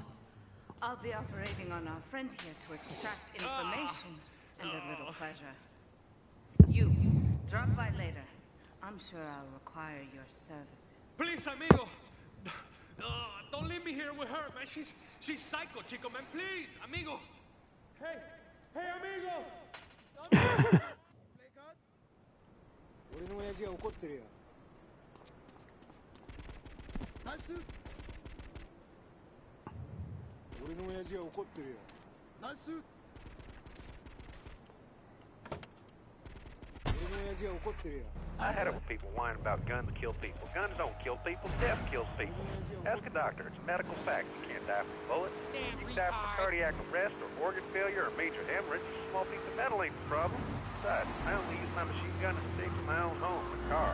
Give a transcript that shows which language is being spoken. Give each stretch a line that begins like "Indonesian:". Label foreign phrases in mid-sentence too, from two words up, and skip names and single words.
English: I'll be operating on our friend here to extract information and a little pleasure. You, drop by later. I'm sure I'll require your services. Please, amigo. Don't leave me here with her, man. She's psycho, chico, man. Please, amigo. Hey, amigo.
Japanese: 우리親父が怒ってるよ。ナイス。俺の親父が怒ってるよ。ナイス。俺の親父が怒ってるよ。
English: I had it with people whining about guns kill people. Guns don't kill people, death kills people. Ask a doctor, it's a medical fact. You can't die from a bullet. You can die from a cardiac arrest or organ failure or major hemorrhage. A small piece of metal ain't the problem. Besides, I only use my machine gun and sticks in my own home and car.